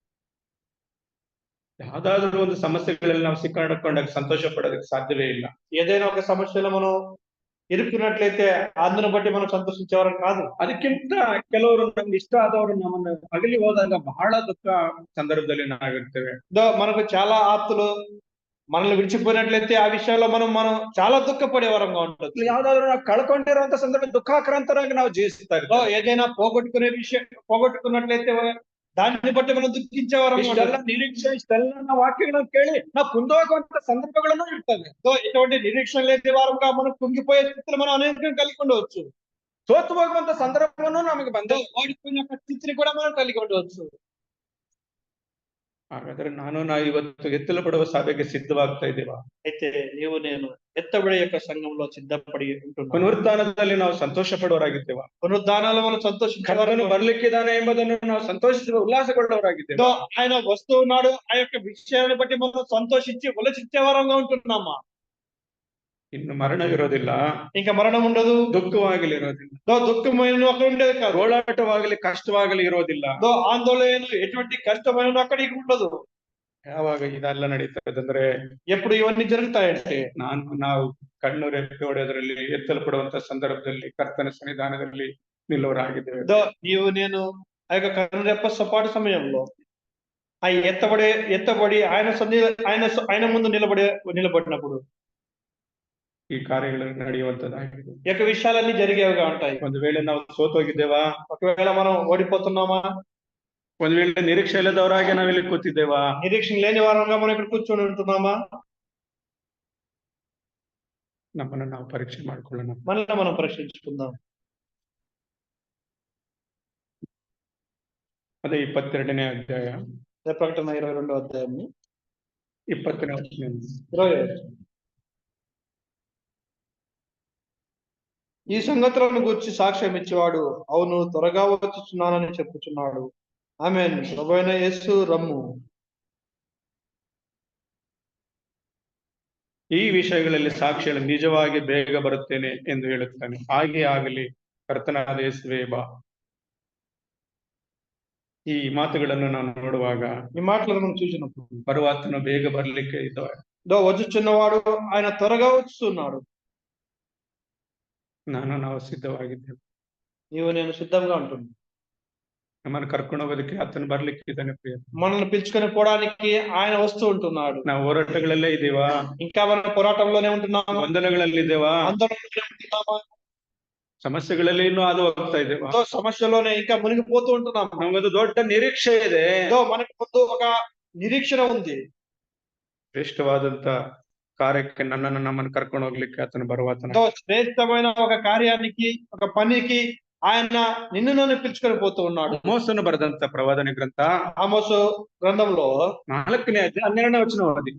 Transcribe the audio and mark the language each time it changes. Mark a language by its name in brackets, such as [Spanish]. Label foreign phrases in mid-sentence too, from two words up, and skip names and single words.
[Kannada] ಯಾವ್ದಾದ್ರು ಒಂದು ಸಮಸ್ಯೆಗಳಲ್ಲಿ ನಾವು ಸಿಕ್ಕಾಕೊಂಡಾಗ ಸಂತೋಷ ಪಡೋದಕ್ಕೆ ಸಾಧ್ಯವೇ ಇಲ್ಲ. [Telugu] ఏదైనా ఒక సమస్యలో మనం ఇరుక్కున్నట్లయితే అందును బట్టి మనం సంతోషించేవారం కాదు. [Kannada] ಅದಕ್ಕಿಂತ ಕೆಲವರು ನಮ್ಗೆ ಇಷ್ಟ ಆದವರು ನಮ್ಮನ್ನು ಅಗಲಿ ಹೋದಾಗ ಬಹಳ ದುಃಖ ಸಂದರ್ಭದಲ್ಲಿ ನಾವಿರ್ತೇವೆ. [Telugu] మనకు చాలా ఆప్తులు మనల్ని విడిచిపోయినట్లయితే ఆ విషయంలో మనం చాలా దుఃఖపడేవారంగా ఉంటుంది. [Kannada] ಯಾವ್ದಾದ್ರು ನಾವು ಕಳ್ಕೊಂಡಿರುವಂತ ಸಂದರ್ಭ ದುಃಖಾಕ್ರಾಂತರಾಗಿ ನಾವು ಜೀವಿಸ್ತಾ ಇರ್ತೇವೆ. [Telugu] ఏదైనా పోగొట్టుకున్నట్లయితే దాన్ని బట్టి మనం దుఃఖించేవారం. [Kannada] ಇಷ್ಟೆಲ್ಲ ನಿರೀಕ್ಷೆ, ಇಷ್ಟೆಲ್ಲ ವಾಕ್ಯಗಳನ್ನು ಕೇಳಿ ನಾವು ಕುಂದೋಗುವಂತ ಸಂದರ್ಭಗಳನ್ನು ಇರ್ತವೆ. [Telugu] ఎటువంటి నిరీక్షణ లేని వారంగా మనం కుంగిపోయే స్థితిలో మనం అనేకం కలిగి ఉండవచ్చు. [Kannada] ಸೋತು ಹೋಗುವಂತ ಸಂದರ್ಭವನ್ನು ನಮಗೆ ಬಂದ [Telugu] ఓడిపోయిన స్థితిని కూడా మనం కలిగి ఉండవచ్చు. [Kannada] ಹಾಗಾದ್ರೆ ನಾವು ಇವತ್ತು ಎತ್ತಲ್ಪಡುವ ಸಭೆಗೆ ಸಿದ್ಧವಾಗ್ತಾ ಇದ್ದೀವಾ? [Telugu] అయితే నీవు నేను ఎత్తబడే యొక్క సంఘంలో సిద్ధపడి ఉంటున్నాం. [Kannada] ಪುನರುತ್ಥಾನದಲ್ಲಿ ನಾವು ಸಂತೋಷ ಪಡುವವರಾಗಿದ್ದೇವಾ? [Telugu] పునరుద్ధానాలు మనం సంతోషించేవారు, [Kannada] ಕರ್ತನು ಬರ್ಲಿಕ್ಕಿದ್ದಾನೆ ಎಂಬುದನ್ನು ನಾವು ಸಂತೋಷಿಸುವ ಉಲ್ಲಾಸಗೊಳ್ಳುವವರಾಗಿದ್ದೇವೆ. [Telugu] ఆయన వస్తూ ఉన్నాడు, ఆ యొక్క విషయాన్ని బట్టి మనం సంతోషించి ఉల్లసించేవారంగా ఉంటున్నామా? [Kannada] ಇನ್ನು ಮರಣವಿರೋದಿಲ್ಲ, [Telugu] ఇంకా మరణం ఉండదు, [Kannada] ದುಃಖವಾಗಲಿ ಇರೋದಿಲ್ಲ, [Telugu] దుఃఖమైన అక్కడ ఉండేది కాదు, [Kannada] ಹೋರಾಟವಾಗಲಿ ಕಷ್ಟವಾಗಲಿ ಇರೋದಿಲ್ಲ, [Telugu] ఆందోళన ఎటువంటి కష్టమైన అక్కడికి ఉండదు. [Kannada] ಯಾವಾಗ ಇದೆಲ್ಲ ನಡೀತದಂದ್ರೆ, [Telugu] ఎప్పుడు ఇవన్నీ జరుగుతాయంటే [Kannada] ನಾವು ಕಣ್ಣು ರೆಪ್ಪೆ ಹೊಡೆಯೋದ್ರಲ್ಲಿ, ಎತ್ತಲ್ಪಡುವಂತ ಸಂದರ್ಭದಲ್ಲಿ ಕರ್ತನ ಸನ್ನಿಧಾನದಲ್ಲಿ ನಿಲ್ಲುವರಾಗಿದ್ದೇವೆ. [Telugu] నీవు నేను ఆ యొక్క కనురెప్ప సపాటు సమయంలో ఆ ఎత్తబడి ఆయన ముందు నిలబడినప్పుడు [Kannada] ಈ ಕಾರ್ಯಗಳು ನಡೆಯುವಂತದ್ದಾಗಿದೆ. [Telugu] ఈ యొక్క విషయాలన్నీ జరిగేవిగా ఉంటాయి. [Kannada] ಒಂದು ವೇಳೆ ನಾವು ಸೋತೋಗಿದ್ದೇವಾ? [Telugu] ఒకవేళ మనం ఓడిపోతున్నామా? [Kannada] ಒಂದು ವೇಳೆ ನಿರೀಕ್ಷೆ ಇಲ್ಲದವರಾಗಿ ನಾವಿಲ್ಲಿ ಕೂತಿದ್ದೇವಾ? [Telugu] నిరీక్షణ లేని వారంగా మనం ఇక్కడ కూర్చొని ఉంటున్నామಾ? [Kannada] ನಮ್ಮನ್ನು ನಾವು ಪರೀಕ್ಷೆ ಮಾಡ್ಕೊಳ್ಳೋಣ. [Telugu] మనల్ని మనం పరీక్షించుకుందాం. [Kannada] ಅದೇ 22ನೇ ಅಧ್ಯಾಯ, [Telugu] ప్రకటన 22వ అధ్యాయం [Kannada] 20ನೇ ವಚನ. [Telugu] 20. ఈ సంగతులను గురించి సాక్ష్యం ఇచ్చేవాడు అవును త్వరగా వచ్చుచున్నానని చెప్పుచున్నాడు. ಆಮೆನ್. ప్రభువైన యేసు రమ్ము. [Kannada] ಈ ವಿಷಯಗಳಲ್ಲಿ ಸಾಕ್ಷಿಗಳು ನಿಜವಾಗಿ ಬೇಗ ಬರುತ್ತೇನೆ ಎಂದು ಹೇಳುತ್ತಾನೆ. ಹಾಗೆ ಆಗಲಿ, ಕರ್ತನಾದ ಯೇಸುವೇ ಬಾ. ಈ ಮಾತುಗಳನ್ನು ನಾನು ನೋಡುವಾಗ [Telugu] ఈ మాటలను మనం చూసినప్పుడు [Kannada] ಬರುವಾತನು ಬೇಗ ಬರ್ಲಿಕ್ಕೆ ಇದ್ದವ. [Telugu] వచ్చుచున్నవాడు ఆయన త్వరగా వస్తున్నాడు. [Kannada] ನಾವು ಸಿದ್ಧವಾಗಿದ್ದೇವೆ. [Telugu] నీవు నేను సిద్ధంగా ఉంటుంది. [Kannada] ನಮ್ಮನ್ನು ಕರ್ಕೊಂಡು ಹೋಗೋದಕ್ಕೆ ಆತನು ಬರ್ಲಿಕ್ಕೆ ಇದ್ದಾನೆ ಪ್ರಿಯ. [Telugu] మనల్ని పిలుచుకొని పోవడానికి ఆయన వస్తూ ఉంటున్నాడు. [Kannada] ನಾವು ಹೋರಾಟಗಳಲ್ಲೇ ಇದ್ದೀವಾ? [Telugu] ఇంకా మనం పోరాటంలోనే ఉంటున్నామా? [Kannada] ಗೊಂದಲಗಳಲ್ಲಿ ಇದ್ದೇವಾ? [Telugu] ఆందోళనలోనే ఉంటున్నామా? [Kannada] ಸಮಸ್ಯೆಗಳಲ್ಲಿ ಇನ್ನೂ ಹಾದು ಹೋಗ್ತಾ ಇದ್ದೇವಾ? [Telugu] సమస్యలోనే ఇంకా మునిగిపోతూ ఉంటున్నాం. [Kannada] ನಮಗೊಂದು ದೊಡ್ಡ ನಿರೀಕ್ಷೆ ಇದೆ. [Telugu] మనకి ముందు ఒక నిరీక్షణ ఉంది. [Kannada] ಶ್ರೇಷ್ಠವಾದಂತ ಕಾರ್ಯಕ್ಕೆ ನಮ್ಮನ್ನು ಕರ್ಕೊಂಡು ಹೋಗ್ಲಿಕ್ಕೆ ಆತನು ಬರುವಾತನ. [Telugu] శ్రేష్టమైన ఒక కార్యానికి, ఒక పనికి ఆయన నిన్ను నన్ను పిలుచుకొని పోతూ ఉన్నాడు. [Kannada] ಆಮೋಸನು ಬರೆದಂತ ಪ್ರವಾದನೆ ಗ್ರಂಥ [Telugu] ఆమోసు గ్రంథంలో [Kannada] 4ನೇ ಅಧ್ಯಾಯ 12ನೇ ವಚನ ಓದಿ.